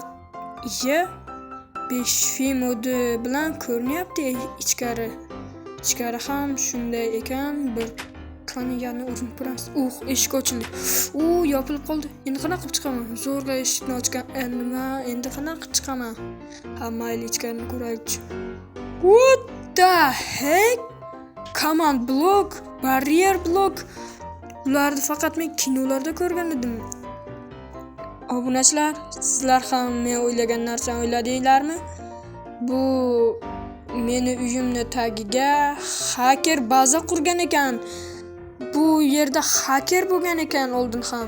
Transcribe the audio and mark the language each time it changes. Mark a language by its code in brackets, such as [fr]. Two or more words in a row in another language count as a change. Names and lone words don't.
[uz] Iye 5 fe modi bilan ko'rinyapti ichkari. Ichkari ham shunday ekan, bir kaniyani urinib ko'ramiz. Eshik ochildi. Yopilib qoldi. Endi qanaqa qilib chiqaman? Zo'rg'a eshikni ochgan. Endi qanaqa qilib chiqaman? Mayli ichkarini ko'raylik. [en] What the heck? Command block, barrier block. [uz] Ularni faqat men kinolarda ko'rgan edim. Obunachilar, sizlar ham men o'ylagan narsani o'yladinglarmi? Bu meni uyimni tagiga hacker baza qurgan ekan. Bu yerda hacker bo'lgan ekan oldin ham.